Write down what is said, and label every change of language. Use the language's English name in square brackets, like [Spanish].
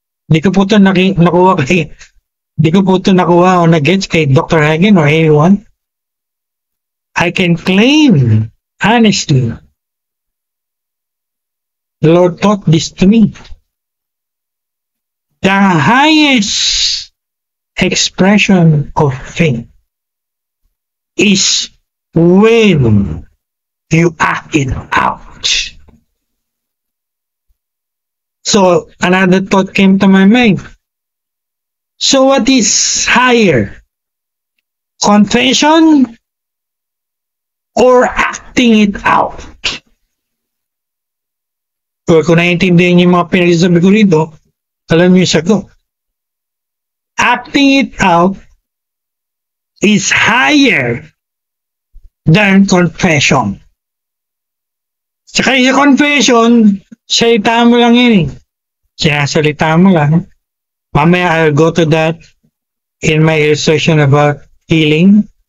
[Filipino] Di ko po ito nakuha kay, di ko po ito nakuha o nag-gets kay Dr. [English] Hagen or anyone. I can claim, honestly, the Lord taught this to me. The highest expression of faith is when you act it out. So, another thought came to my mind. So, what is higher? Confession or acting it out? [Filipino] So, kung naiintindihan niyo yung mga pinagsasabi ko rito, alam niyo yung sagot. [English] Acting it out is higher than confession. [Filipino] Saka yung confession, salita mo lang yun eh. Sinasalita mo lang. Mamaya [English] I'll go to that in my illustration about healing.